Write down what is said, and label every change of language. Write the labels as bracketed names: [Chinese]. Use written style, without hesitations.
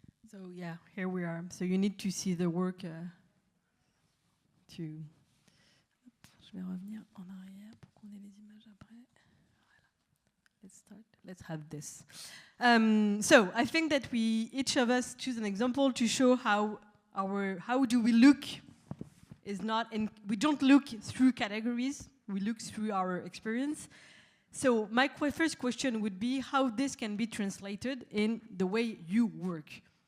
[English] So yeah, here we are. So you need to see the work to... [French] Je vais revenir en arrière pour qu'on ait les images après. [English] Voilà. Let's start. Let's have this. So I think that each of us choose an example to show how do we look is not in... We don't look through categories. We look through our experience. So my first question would be how this can be translated in the way you work.